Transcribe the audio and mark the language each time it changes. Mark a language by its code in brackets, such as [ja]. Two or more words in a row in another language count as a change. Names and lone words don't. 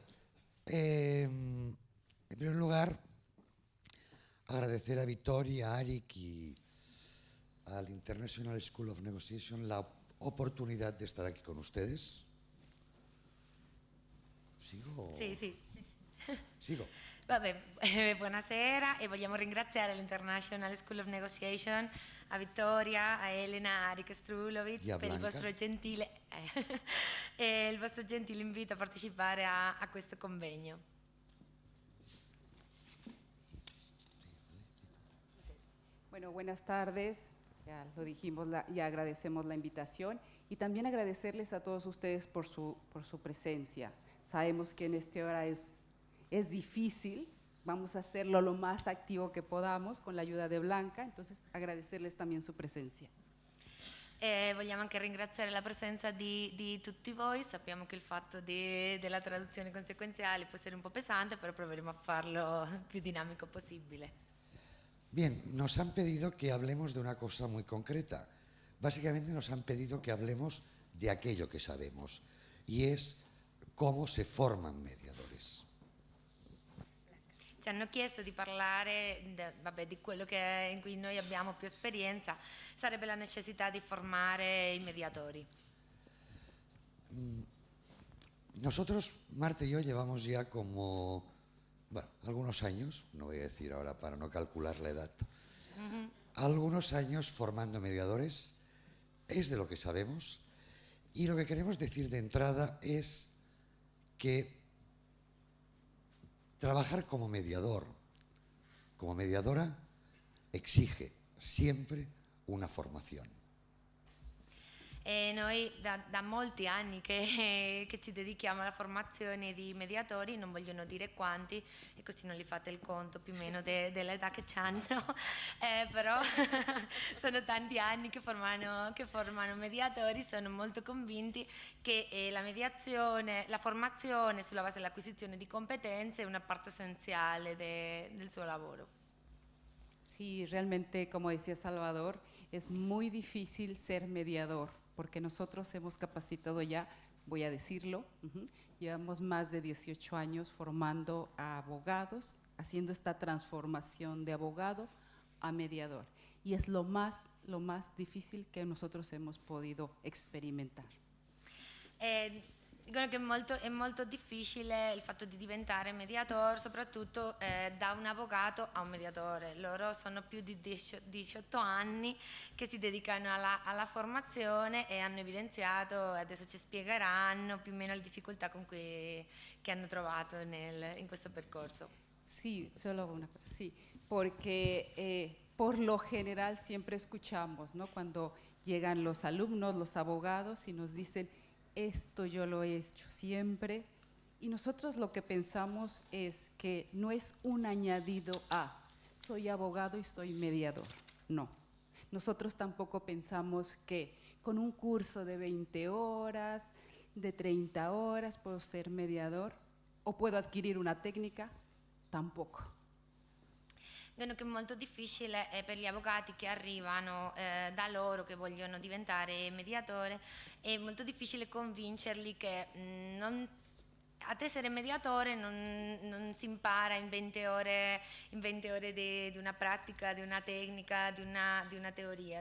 [es] En primer lugar, agradecer a Victoria, a Arik y al International School of Negotiation la oportunidad de estar aquí con ustedes. ¿Sigo? [it] Sì. [es] Sigo. [it] Vabbè, buonasera, e vogliamo ringraziare l'International School of Negotiation, a Vittoria, a Elena, a Arik Strulovic per il vostro gentile e il vostro gentile invito a partecipare a questo convegno. [es] Bueno, buenas tardes. Ya lo dijimos y agradecemos la invitación, y también agradecerles a todos ustedes por su presencia. Sabemos que en esta hora es difícil, vamos a hacerlo lo más activo que podamos con la ayuda de Blanca, entonces agradecerles también su presencia. [it] E vogliamo anche ringraziare la presenza di tutti voi. Sappiamo che il fatto della traduzione conseguenziale può essere un po' pesante, però proveremo a farlo il più dinamico possibile. [es] Bien, nos han pedido que hablemos de una cosa muy concreta. Básicamente nos han pedido que hablemos de aquello que sabemos, y es cómo se forman mediadores. [it] Ci hanno chiesto di parlare di quello in cui noi abbiamo più esperienza, sarebbe la necessità di formare i mediatori. [es] Nosotros, Marta y yo, llevamos ya como, algunos años, no voy a decir ahora para no calcular la edad, algunos años formando mediadores, es de lo que sabemos, y lo que queremos decir de entrada es que trabajar como mediador, como mediadora, exige siempre una formación. [it] E noi da molti anni che ci dedichiamo alla formazione di mediatori, non vogliono dire quanti, e così non li fate il conto più o meno dell'età che hanno, però sono tanti anni che formano mediatori. Sono molto convinti che la mediazione, la formazione sulla base dell'acquisizione di competenze è una parte essenziale del suo lavoro. [es] Sí, realmente, como decía Salvador, es muy difícil ser mediador, porque nosotros hemos capacitado ya, voy a decirlo, llevamos más de 18 años formando a abogados, haciendo esta transformación de abogado a mediador. Y es lo más difícil che nosotros hemos podido experimentar. [it] Dicono che è molto difficile il fatto di diventare mediator, soprattutto da un avvocato a un mediatore. Loro sono più di 18 anni che si dedicano alla formazione e hanno evidenziato, adesso ci spiegheranno più o meno le difficoltà con cui che hanno trovato in questo percorso. [es] Sí, solo una cosa, sí, porque por lo general siempre escuchamos, ¿no? Cuando llegan los alumnos, los abogados y nos dicen, esto yo lo he hecho siempre, y nosotros lo que pensamos es que no es un añadido a, soy abogado y soy mediador, no. Nosotros tampoco pensamos que con un curso de 20 horas, de 30 horas puedo ser mediador o puedo adquirir una técnica, tampoco. [it] Dicono che è molto difficile per gli avvocati che arrivano da loro, che vogliono diventare mediatore, è molto difficile convincerli che ad essere mediatore non si impara in 20 ore di una pratica, di una tecnica, di una teoria.